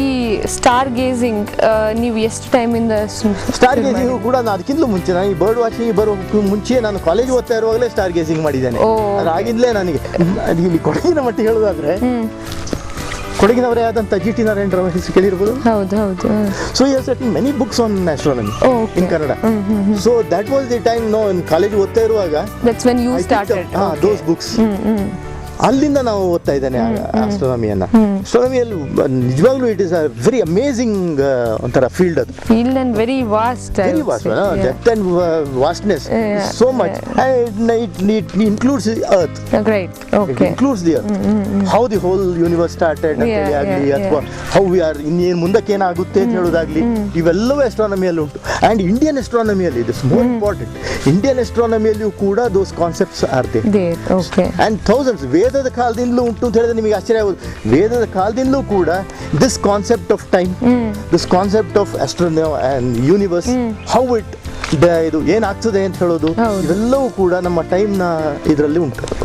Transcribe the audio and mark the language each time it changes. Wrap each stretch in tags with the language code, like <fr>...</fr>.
<kn>ಈ star gazing ನೀವು ಎಷ್ಟು ಟೈಮ್ ಇಂದ? ಸ್ಟಾರ್ ಗೇಜಿಂಗ್ ಕೂಡ ನಾನು ಅದಕ್ಕಿಂತಲೂ ಮುಂಚೆ, ನಾನು ಈ ಬರ್ಡ್ ವಾಚಿಂಗ್ ಬರೋ ಮುಂಚೆ ನಾನು ಕಾಲೇಜ್ ಓದ್ತಾ ಇರುವಾಗಲೇ ಸ್ಟಾರ್ ಗೇಜಿಂಗ್ ಮಾಡಿದ್ದೇನೆ. ಅದಾಗಿಂದಲೇ ನನಗೆ ಇಲ್ಲಿ ಕೊಡಗಿನ ಮಟ್ಟಿಗೆ ಹೇಳೋದಾದ್ರೆ, ಕೊಡಗಿನವರೇ ಆದಂತ ಜಿ.ಟಿ. ನಾರಾಯಣರಾವ್ ಹೆಸರು ಕೇಳಿರ್ಬೋದು.</kn> <en>So he has written many books on astronomy in Kannada. So that was the time, in college</en> <kn>ಓದ್ತಾ ಇರುವಾಗ</kn> <en>that's when you started those books.</en> <kn>ಅಲ್ಲಿಂದ ನಾವು ಓದ್ತಾ ಇದ್ದೇನೆ ಆಸ್ಟ್ರಾನಮಿಯನ್ನು. ಆಸ್ಟ್ರಾನಮಿಯಲ್ಲಿ ನಿಜವಾಗ್ಲೂ</kn> <en>it is a very amazing</en> <kn>ಒಂಥರ ಫೀಲ್ಡ್ ಅದು.</kn> <en>Field and very vast. Very vast, depth and vastness is so much, and it includes the earth. Right. It Okay. includes the earth. How the whole universe started</en> <kn>ಅಂತ ಹೇಳಿ ಆಗಲಿ, ಅಥವಾ</kn> <en>how we are</en> <kn>ಇನ್ನೇನು ಮುಂದಕ್ಕೆ ಏನಾಗುತ್ತೆ ಅಂತ ಹೇಳೋದಾಗ್ಲಿ, ಇವೆಲ್ಲವೂ astronomy-ಯಲ್ಲಿ ಉಂಟು.</kn> <en>And Indian astronomy-ಯಲ್ಲಿ this is more important. Indian astronomy-ಯಲ್ಲಿಯೂ ಕೂಡ those concepts are there. There. Okay. And thousands,</en> <kn>ವೇದದ ಕಾಲದಿಂದಲೂ ಉಂಟು ಅಂತ ಹೇಳಿದ್ರೆ ನಿಮಗೆ ಆಶ್ಚರ್ಯ ಆಗೋದು. ವೇದದ ಕಾಲದಿಂದಲೂ ಕೂಡ</kn> <en>this concept of time, this concept of astronomy and universe, how it</en> <kn>ಇದು ಏನಾಗ್ತದೆ ಅಂತ ಹೇಳೋದು, ಇವೆಲ್ಲವೂ ಕೂಡ ನಮ್ಮ ಟೈಮ್ನ ಇದರಲ್ಲಿ ಉಂಟು.</kn>